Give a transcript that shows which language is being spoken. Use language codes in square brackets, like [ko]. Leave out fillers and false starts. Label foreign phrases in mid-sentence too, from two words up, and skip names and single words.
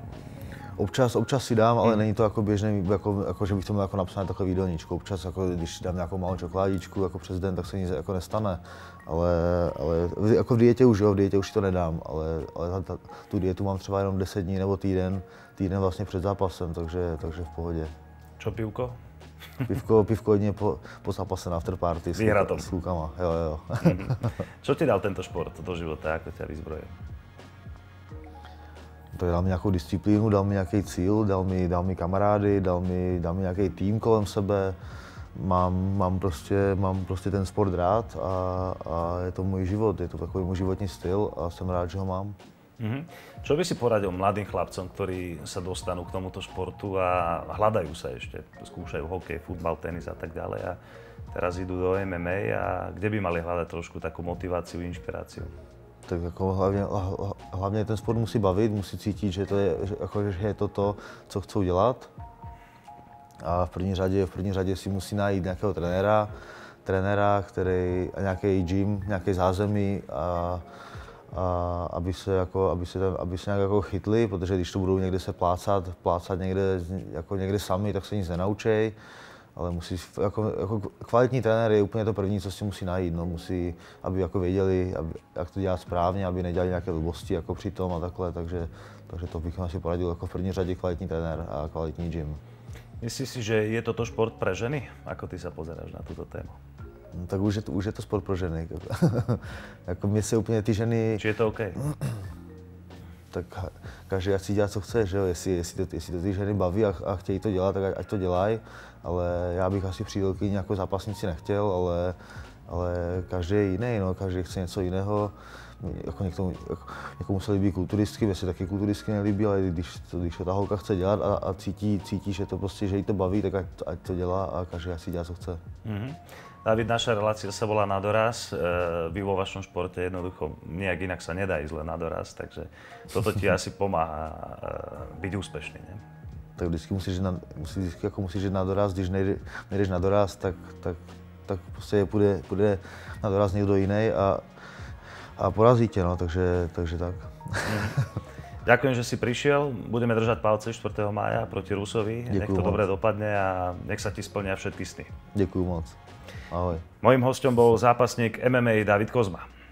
[cs] Občas si dám, ale není to jako běžný, jako že bych to měl jako napsané takové jídelníčko. Občas, jako, když dám nějakou malou čokoládičku jako přes den, tak se nic jako nestane. Ale jako v dietě už to nedám, ale tu dietu mám třeba jenom 10 dní nebo týden vlastně před zápasem, takže v pohodě. [sk] Čo pivko? [cs] Pivko jedine po zápase na afterparty s klukama. Jo. [sk] Čo ti dal tento šport do života, ako ťa vyzbrojil? [cs] Tak dal mi nějakou disciplínu, dal mi nějaký cíl, dal mi kamarády, dal mi nějaký tým kolem sebe, mám prostě ten sport rád a je to můj život, je to takový můj životní styl a jsem rád, že ho mám. [sk] Čo by si poradil mladým chlapcom, ktorí sa dostanú k tomuto športu a hľadajú sa ešte, skúšajú hokej, futbal, tenis a tak ďalej a teraz idú do MMA a kde by mali hľadať trošku takú motiváciu, inšpiráciu? [cs] Tak jako hlavně ten sport musí bavit, musí cítit, že je to, co chcou dělat. A v první řadě si musí najít nějakého trenéra, který a nějaký gym, nějaký zázemí a aby se nějak jako chytli, protože když to budou někde se plácat někde sami, tak se nic nenaučej. Ale musí, jako kvalitní trenér je úplně to první, co si musí najít. No, musí, aby jako věděli, jak to dělat správně, aby nedělali nějaké blbosti jako při tom a takhle. Takže to bych asi poradil jako v první řadě kvalitní trenér a kvalitní gym. [sk] Myslíš si, že je toto šport pre ženy? Ako ty sa pozeráš na túto tému? [cs] No, tak už je to sport pro ženy. Jako mě se úplně ty ženy... [sk] Či je to OK? [cs] Tak každý ať si dělá, co chce, že jo? Jestli to ty ženy baví a chtějí to dělat, tak ať to dělají. Ale já bych asi přídelkyni jako zápasnici nechtěl, ale každý je jiný, no, každý chce něco jiného. Jako někomu se líbí kulturistky, mě se taky kulturistky nelíbí, ale když to ta holka chce dělat a cítí, že to prostě, že jí to baví, tak ať to dělá a každý ať si dělá, co chce. [sk] David, naša relácia sa volá Na doraz. Vy vo vašom športe jednoducho nejak inak sa nedá ísť len na doraz, takže toto ti asi pomáha byť úspešný, ne? [cs] Tak vždycky musíš jít na doraz, když nejdeš na doraz, tak prostě půjde na doraz někdo jiný a porazí tě, no, takže tak. [sk] Ďakujem, že si prišiel. Budeme držať palce 4. mája proti Rusovi. Nech to dobre dopadne a nech sa ti splnia všetky sny. [cs] Děkuju moc. Ahoj. [sk] Mojím hosťom bol zápasník MMA David Kozma.